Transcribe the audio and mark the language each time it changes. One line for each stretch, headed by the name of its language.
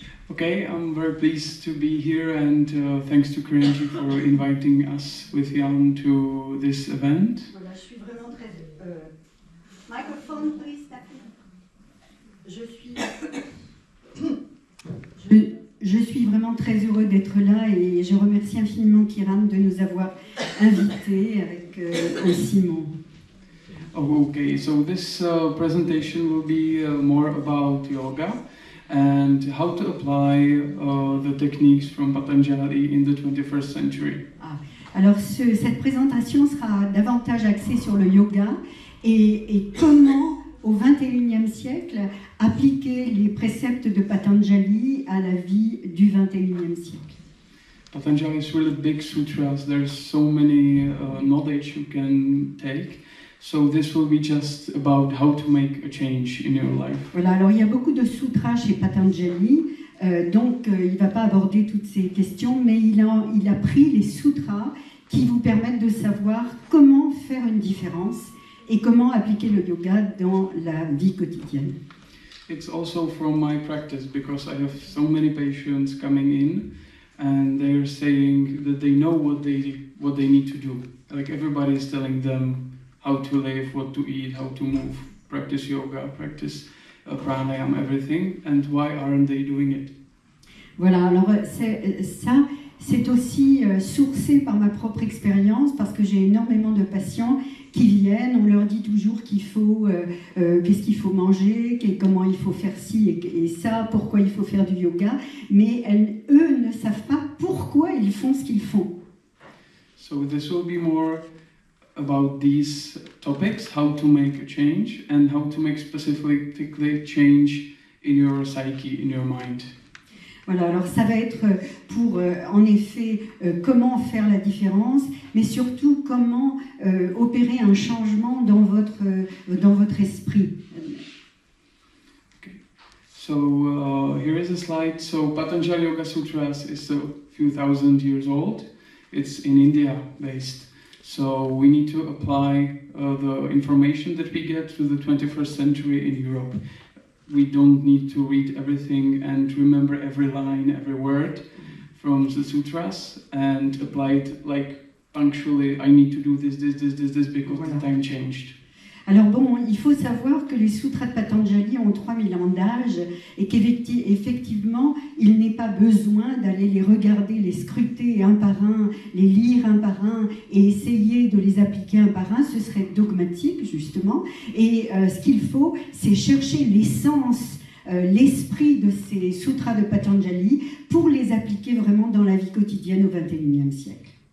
English: Okay, I'm very pleased to be here, and thanks to Karenji for inviting us with Jan to this event.
French: Voilà, je suis vraiment très...
English: Microphone, please,
French: Je suis vraiment très heureux d'être là et je remercie infiniment Kiran de nous avoir invités avec Simon.
English: Oh, okay, so this presentation will be more about yoga and how to apply the techniques from Patanjali in the 21st century.
French: Alors cette présentation sera davantage axée sur le yoga et comment au XXIe siècle appliquer les préceptes de Patanjali à la vie du XXIe siècle.
English: Patanjali is really big sutras. There's so many knowledge you can take. So this will be just about how to make a change in your life.
French: Voilà, alors il y a beaucoup de sutras chez Patanjali, donc il ne va pas aborder toutes ces questions, mais il a pris les sutras qui vous permettent de savoir comment faire une différence et comment appliquer le yoga dans la vie quotidienne.
English: It's also from my practice because I have so many patients coming in and they're saying that they know what they need to do. Like everybody is telling them how to live, what to eat, how to move, practice yoga, practice pranayama, everything, and why aren't they doing it?
French: Voilà, alors c'est aussi sourcé par ma propre expérience parce que j'ai énormément de patients qui viennent, on leur dit toujours qu'il faut, qu'est-ce qu'il faut manger, comment il faut faire ci et ça, pourquoi il faut faire du yoga, mais eux ne savent pas pourquoi ils font ce qu'ils font.
English: So this will be more about these topics, how to make a change and how to make specifically change in your psyche, in your mind.
French: Voilà, alors ça va être pour, en effet, comment faire la différence, mais surtout comment opérer un changement dans votre esprit.
English: Okay. So here is a slide. So Patanjali Yoga Sutras is a few thousand years old. It's in India based. So we need to apply the information that we get to the 21st century in Europe. We don't need to read everything and remember every line, every word from the sutras and apply it like punctually. I need to do this because the time changed.
French: Alors bon, il faut savoir que les sutras de Patanjali ont 3000 ans d'âge et qu'effectivement, il n'est pas besoin d'aller les regarder, les scruter un par un, les lire un par un et essayer de les appliquer un par un. Ce serait dogmatique, justement. Et ce qu'il faut, c'est chercher l'essence, l'esprit de ces sutras de Patanjali pour les appliquer vraiment dans la vie quotidienne au XXIe siècle.